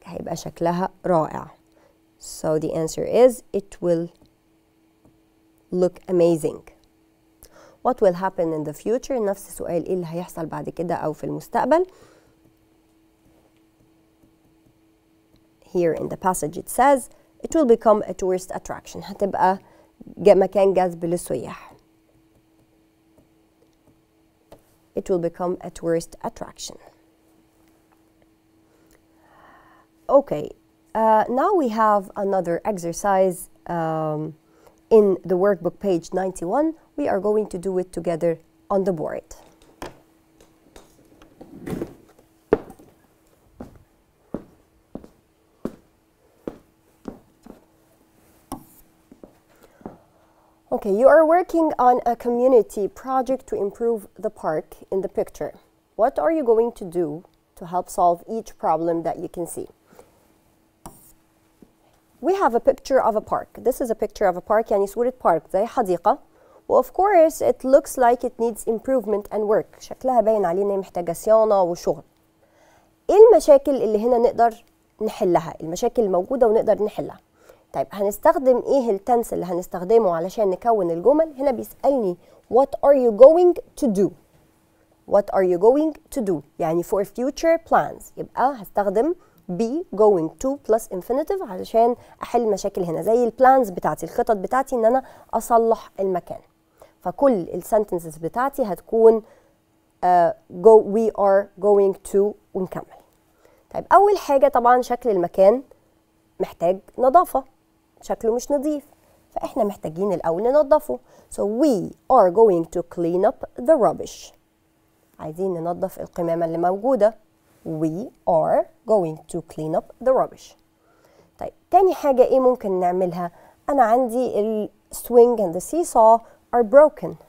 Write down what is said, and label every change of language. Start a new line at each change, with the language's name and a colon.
Arabic: هيبقى شكلها رائع.
English: So the answer is it will look amazing. What will happen in the future?
Arabic: نفس السؤال إيه اللي هيحصل بعد كده أو في المستقبل.
English: Here in the passage it says it will become a tourist attraction.
Arabic: هتبقى مكان جذب للسياح.
English: It will become a tourist attraction. Okay, now we have another exercise in the workbook page 91. We are going to do it together on the board. Okay, you are working on a community project to improve the park in the picture. What are you going to do to help solve each problem that you can see? We have a picture of a park. This is a picture of a park
Arabic: يعني صورة park زي حديقة
English: و of course it looks like it needs improvement and work.
Arabic: شكلها باين عليه ان هي محتاجة صيانة وشغل. ايه المشاكل اللي هنا نقدر نحلها؟ المشاكل الموجودة ونقدر نحلها. طيب هنستخدم ايه التنس اللي هنستخدمه علشان نكون الجمل؟ هنا بيسألني
English: what are you going to do؟ what are you going to do؟
Arabic: يعني
English: for future plans.
Arabic: يبقى هستخدم
English: be going to plus infinitive
Arabic: علشان احل المشاكل هنا، زي البلانز بتاعتي، الخطط بتاعتي ان انا اصلح المكان. فكل السنتنسز بتاعتي هتكون
English: we are going to
Arabic: ونكمل. طيب اول حاجة طبعا شكل المكان محتاج نظافة، شكله مش نظيف، فاحنا محتاجين الاول ننظفه.
English: so we are going to clean up the rubbish.
Arabic: عايزين ننظف القمامة اللي موجودة.
English: we are going to clean up the rubbish.
Arabic: طيب تاني حاجة ايه ممكن نعملها؟ انا عندي ال
English: swing and the seesaw are broken.